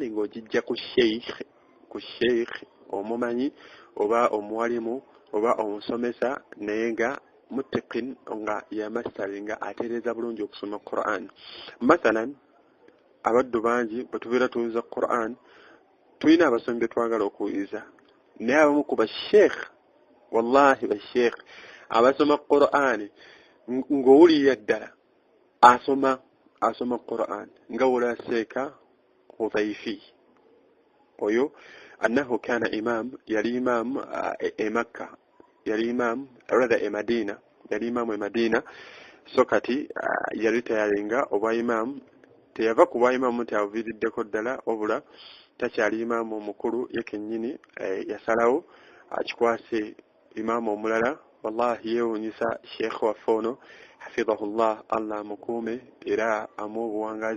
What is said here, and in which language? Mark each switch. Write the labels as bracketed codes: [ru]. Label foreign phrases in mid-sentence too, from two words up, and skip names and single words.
[lg] ng'ogijja ku sheikh omumanyi oba omuwalimu oba omusomesa naye nga mutaqin nga yamastari nga atereeza bulungi okusoma Qur'an mathalan abaddu bangi bwe tubeera tuwuliza Qur'an tulina abasomi be twagala okuwuliza naye abamu ku basheikh wallahi basheikh abasoma Qur'an ng'owulirira ddala asoma Qur'an nga wolaseeka Hudhayfi oyo [ar] أنه كان إمام [lg] yali imam Makka yali imam rather Madina yali imam Madina so kati yali tayalinga obwa imam teyava ku bwa imam tavididdeko ddala wabula takyali imam omukulu yekennyini yasalawo akikwase imam omulala wallahi yeewuunyisa sheikh waffe ono hafidhahullah Allah mukuume era amu obuwangazi